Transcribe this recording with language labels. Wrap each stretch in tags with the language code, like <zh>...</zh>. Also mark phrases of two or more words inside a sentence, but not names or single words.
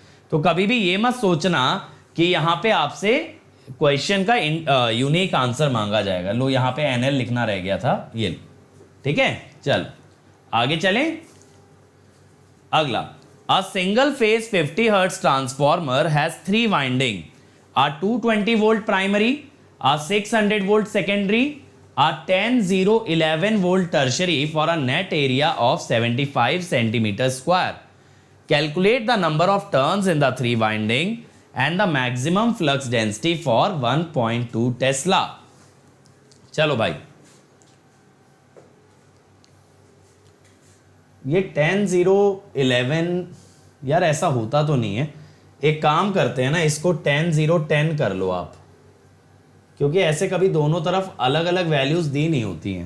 <hi>तो कभी भी ये मत सोचना कि यहां पे आपसे क्वेश्चन का यूनिक आंसर मांगा जाएगा। लो यहां पे एनएल लिखना रह गया था ये, ठीक है। चल आगे चलें। अगला,</hi> <en>a single phase 50 hertz transformer has 3 winding, a 220 volt primary, a 600 volt secondary, a 10-0-11 volt tertiary for a net area of 75 centimeter square. Calculate the number of turns in the 3 winding and the maximum flux density for 1.2 Tesla.</en> <hi>चलो भाई, ये 10-0-11 यार ऐसा होता तो नहीं है। एक काम करते हैं ना, इसको 10-0-10 कर लो आप, क्योंकि ऐसे कभी दोनों तरफ अलग अलग वैल्यूज दी नहीं होती हैं।</hi>